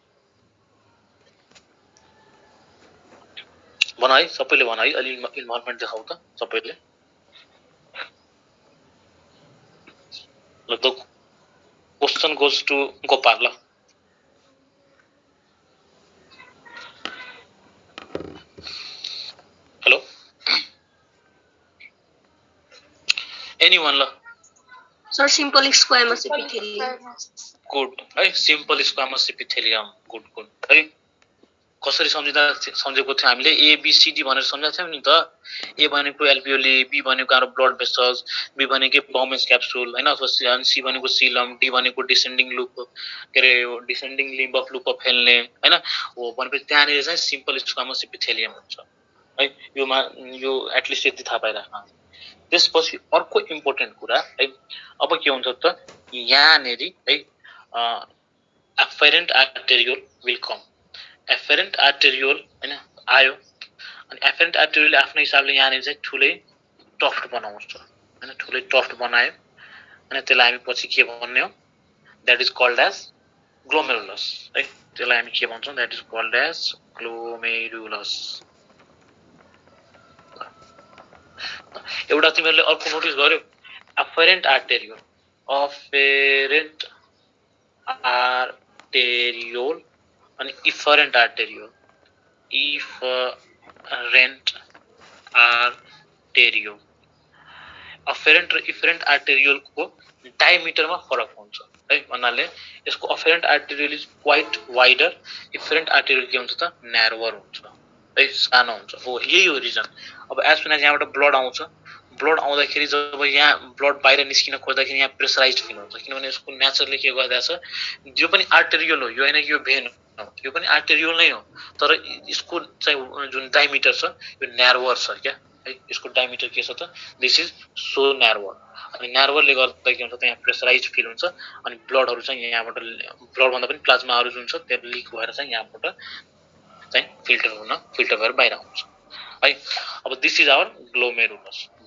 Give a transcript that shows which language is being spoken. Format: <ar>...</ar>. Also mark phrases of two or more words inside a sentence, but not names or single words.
<ne>भन है सबैले भन है अलि इन्भल्भमेन्ट देखाउ त सबैले ल</ne> <en>the question goes to Gopal</en> <ne>ल</ne> <en>hello anyone</en> <ne>ल</ne> <en>Sir, simple squamous epithelium.</en> <ne>गुड है</ne> <en>simple squamous epithelium</en> <ne>गुड गुड है कसरी सम्झेको थियो हामीले एबीसीडी भनेर सम्झाएको थियौँ नि त ए भनेको एल्भियोली बी भनेको हाम्रो</ne> <en>blood vessels</en> <ne>बी भनेको बाउमेन्स क्याप्सुल हैन अथवा सी भनेको सीलम डी भनेको</ne> <en>descending loop</en> <ne>के अरे</ne> <en>descending limb of loop of Henle</en> <ne>हैन हो भनेपछि त्यहाँनिर चाहिँ</ne> <en>simple squamous epithelium</en> <ne>हुन्छ है यो एटलिस्ट यति थाहा पाइराख्नु त्यसपछि अर्को इम्पोर्टेन्ट कुरा है अब के हुन्छ त यहाँनेरि है</ne> <en>afferent arteriole will come afferent arteriole</en> <ne>हैन आयो अनि</ne> <en>afferent arteriole</en> <ne>आफ्नो हिसाबले यहाँनेरि चाहिँ ठुलै टफ्ट बनाउँछ हैन ठुलै टफ्ट बनायो अनि त्यसलाई हामी पछि के भन्ने हो</ne> <en>that is called as glomerulus</en> <ne>है त्यसलाई हामी के भन्छौं</ne> <en>that is called as glomerulus</en> <ne>एउटा तिमीहरुले अर्को नोटिस गर्यो</ne> <en>afferent arteriole</en> <ne>अनि</ne> <en>efferent arteriole</en> <ne>afferent र</ne> <en>efferent arteriole</en> <ne>को डायमिटरमा फरक हुन्छ है भन्नाले यसको</ne> <en>afferent arteriole is quite wider efferent arteriole</en> <ne>के हुन्छ त न्यारोवर हुन्छ है सानो हुन्छ हो यही हो रिजन अब</ne> <en>as soon as</en> <ne>यहाँबाट ब्लड आउँछ ब्लड आउँदाखेरि जब यहाँ ब्लड बाहिर निस्किन खोज्दाखेरि यहाँ</ne> <en>pressurized feel</en> <ne>हुन्छ किनभने यसको नेचरले के गर्दैछ यो पनि आर्टेरियल हो यो हैन यो भेन हो यो पनि आर्टेरियल नै हो तर यसको चाहिँ जुन डायमिटर छ यो न्यारोवर छ क्या है यसको डायमिटर के छ त</ne> <en>this is so narrower</en> <ne>अनि न्यारोवरले गर्दा के हुन्छ त यहाँ</ne> <en>pressurized feel</en> <ne>हुन्छ अनि ब्लडहरु चाहिँ यहाँबाट ब्लड भन्दा पनि प्लाज्माहरु जुन छ त्यो लिक भएर चाहिँ यहाँबाट चाहिँ फिल्टर भएर बाहिर आउँछ है अब</ne> <en>this is our glomerulus</en>